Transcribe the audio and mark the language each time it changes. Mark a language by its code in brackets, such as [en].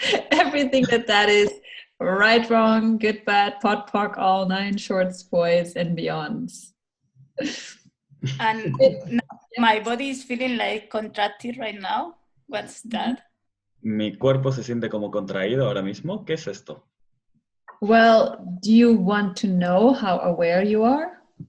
[en] Everything that is right, wrong, good, bad, pot, pock, all 9 shorts, boys, and beyonds. And my body is feeling like contracted right now. What's that? [es] Mi cuerpo se siente como contraído ahora mismo. ¿Qué es esto? [en] Well, do you want to know how aware you are?